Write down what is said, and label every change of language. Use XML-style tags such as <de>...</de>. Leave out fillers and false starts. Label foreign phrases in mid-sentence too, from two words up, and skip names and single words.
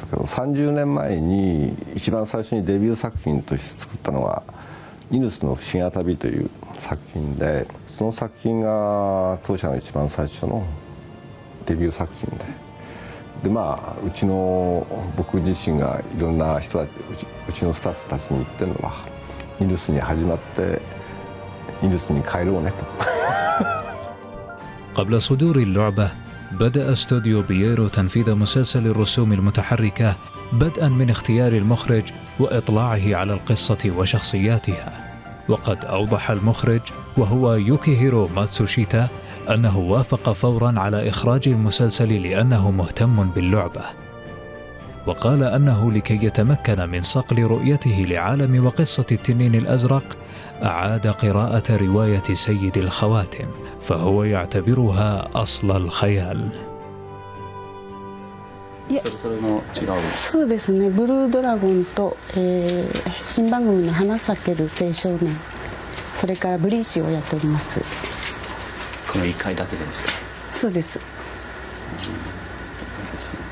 <ja>けど、30年前に一番最初にデビュー作品として作ったのが「ニヌスの不思議な旅」という作品で、その作品が当社の一番最初のデビュー作品で、うちの僕自身がいろんな人たち、うちのスタッフたちに言ってるのは、ニヌスに始まってニヌスに帰ろうねと。</ja> <ar>قبل صدور اللعبة بدأ استوديو بييرو تنفيذ مسلسل الرسوم المتحركة بدءا من اختيار المخرج وإطلاعه على القصة وشخصياتها، وقد أوضح المخرج وهو يوكيهيرو ماتسوشيتا أنه وافق فورا على إخراج المسلسل لأنه مهتم باللعبة، وقال أنه لكي يتمكن من صقل رؤيته لعالم وقصة التنين الأزرق أعاد قراءة رواية سيد الخواتم، فهو يعتبرها أصل الخيال.</ar> <ja>そうですね、ブルードラゴンと、新番組の花咲ける青少年、それからブリーチをやっております。この1回だけですか？そうです。そうですね。</ja>